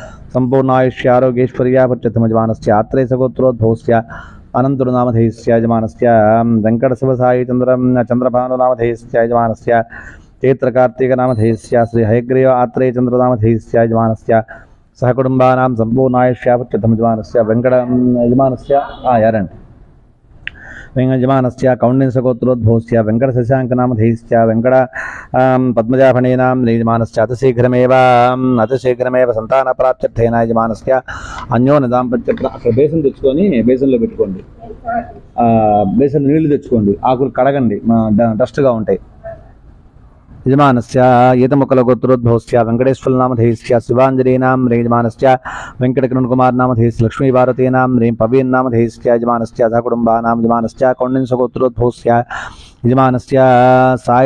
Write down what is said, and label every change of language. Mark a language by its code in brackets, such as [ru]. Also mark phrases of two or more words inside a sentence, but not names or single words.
[sa] सम्पूर्णायुष्यारोग्यैश्वर्यापत्यर्थं यजमानस्य आत्रेयसगोत्रोद्भवस्य अनन्तुनामधेयस्य यजमानस्य वेङ्कटशिवसाई चन्द्रभानुनामधेयस्य यजमानस्य चैत्रकार्तिकनामधेयस्य श्री हयग्रीव आत्रेयचन्द्रनामधेयस्य यजमानस्य सहकुटुम्बानां सम्पूर्णायुष्यापत्यर्थं यजमानस्य वेङ्कट यजमानस्य यारण् यजमानस्य कौण्डिन्यसगोत्रोद्भवस्य वेङ्कटशशाङ्कनामधेयस्य वेङ्कट पद्मजाफणीनां यजमानस्य अतिशीघ्रमेव सन्तानप्राप्त्यर्थेन यजमानस्य अन्योन्य दाम्पत्य [te] బేసన్ తెచ్చుకొని బేసన్లో పెట్టుకోండి బేసన్ నీళ్లు తెచ్చుకోండి ఆకులు కడగండి డస్ట్గా ఉంటాయి [sa] यजमानस्य एतमुकलगोत्रोद्भवस्य वेङ्कटेश्वरनामधेयस्य शिवाञ्जलीनां यजमानस्य वेङ्कटकिरणकुमारनामधेयस्य लक्ष्मीभारतीनां पवीन्नामधेयस्य यजमानस्य सहकुटुम्बानां यजमानस्य कौण्डिन्यसगोत्रोद्भवस्य यजमानस्य साई